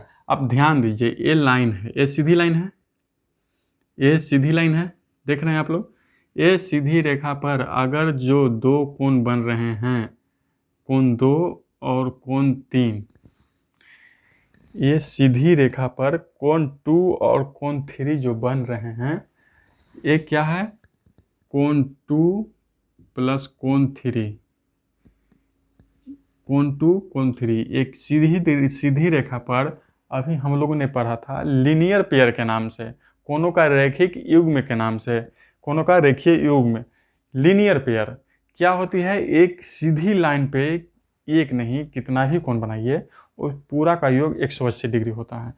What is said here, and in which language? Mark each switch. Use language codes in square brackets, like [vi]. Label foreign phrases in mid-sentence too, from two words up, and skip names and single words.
[hi] अब ध्यान दीजिए, ये लाइन है, ये सीधी लाइन है, ये सीधी लाइन है, देख रहे हैं आप लोग। ये सीधी रेखा पर अगर जो दो कोण बन रहे हैं, कोण 2 और कोण 3, ये सीधी रेखा पर कोण 2 और कोण 3 जो बन रहे हैं, ये क्या है, कोण 2 प्लस कोण 3, कोण 2 कोण 3। एक सीधी रेखा पर अभी हम लोगों ने पढ़ा था [en] linear pair [hi] के नाम से, कोणों का रैखिक युग्म के नाम से, कोणों का रेखीय युग्म [en] linear pair [hi] क्या होती है। एक सीधी लाइन पे एक नहीं कितना भी कोण बनाइए उस पूरा का योग 180 डिग्री होता है।